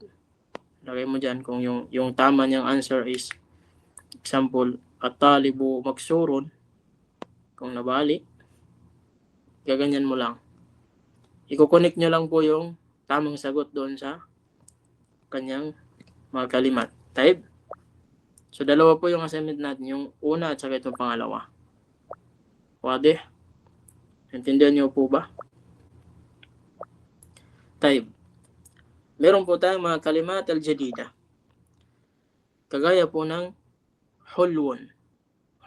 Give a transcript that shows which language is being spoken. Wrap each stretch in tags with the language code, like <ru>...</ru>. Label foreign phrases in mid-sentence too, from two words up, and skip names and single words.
<tl>Lagay mo dyan kung yung tama niyang answer is example,</tl> <ar>الطالب مكسور.</ar> <tl>Kung nabali, gaganyan mo lang. I-connect nyo lang po yung tamang sagot doon sa kanyang mga kalimat. Taib. So, dalawa po yung assignment natin. Yung una at saka itong pangalawa. Wade? Intindihan nyo po ba? Taib. Meron po tayong mga</tl> <ar>كلمات الجديدة.</ar> <tl>Kagaya po ng hulwun.</tl>